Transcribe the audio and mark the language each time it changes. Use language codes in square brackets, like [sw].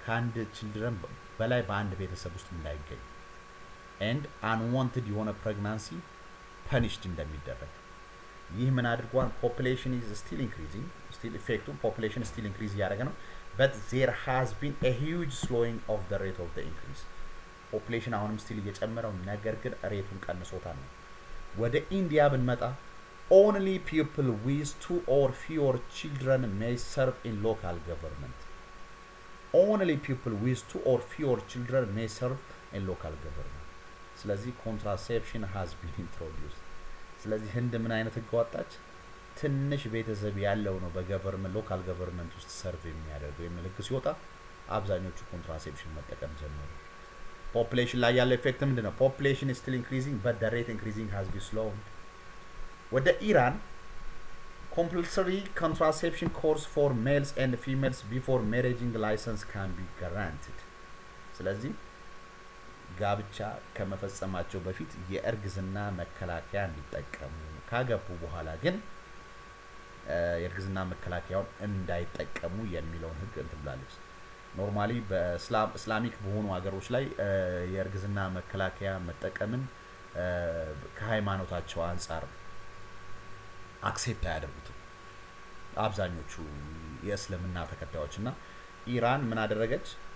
[am] ከአንድ ችልድረን በላይ በአንድ ቤተሰብ ውስጥ እንዳይገኝ [en] and unwanted [am] የሆነ pregnancy punished እንደሚደረግ። ይህ ምን አድርጓል? [en] population is still increasing, still effective population still increase [am] ያደረገ ነው, [en] but there has been a huge slowing of the rate of the increase. [am] population አሁንም still እየጨመረው ነገር ግን ሬቱን ቀንሶታል ነው። ወደ ኢንዲያ ብንመጣ [en] only people with 2 or fewer children may serve in local government. Only people with 2 or fewer children may serve in local government. [am] ስለዚህ [en] contraception has been introduced. [am] ስለዚህ ህንድ ምን አይነት ህግ ወጣች? ትንሽ ቤተሰብ ያለው ነው በገቨርንመንት ሎካል ገቨርንመንት ውስጥ ሰርቭ የሚያደርገው የሚል ህግ ሲወጣ አብዛኞቹ contraception መጠቀም ጀመሩ። ፖፑሌሽን ላይ ያለው ኢፌክት ምንድነው? [en] population is still increasing but the rate increasing has been slowed. [am] ወደ ኢራን [en] compulsory contraception course for males and females before marrying license can be granted. [am] ስለዚህ ጋብቻ ከመፈጸማቸው በፊት የእርግዝና መከላከያ እንዲጠቀሙ፣ ካገቡ በኋላ ግን የእርግዝና መከላከያውን እንዳይጠቀሙ የሚለውን ህግ እንትብላለች። ኖርማሊ በእስላሚክ በሆኑ ሀገሮች ላይ የእርግዝና መከላከያ መጠቀምን ከሃይማኖታቸው አንፃር አክሴፕት አያደርጉትም አብዛኞቹ የእስልምና ተከታዮችና ኢራን ምን አደረገች?